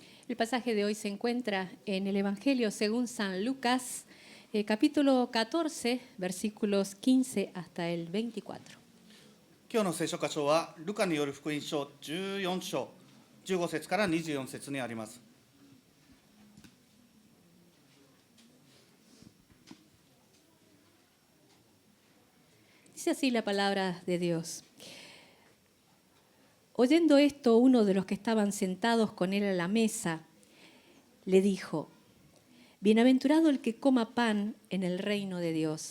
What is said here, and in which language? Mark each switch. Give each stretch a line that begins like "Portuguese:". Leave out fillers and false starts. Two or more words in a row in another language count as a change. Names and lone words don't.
Spanish: El pasaje de hoy se encuentra en el Evangelio según San Lucas, capítulo 14, versículos 15 hasta el 24.
Japanese: 今日の聖書箇所は、ルカによる福音書14章、15節から24節にあります。
Spanish: Dice así la palabra de Dios. Oyendo esto, uno de los que estaban sentados con él a la mesa le dijo: Bienaventurado el que coma pan en el reino de Dios.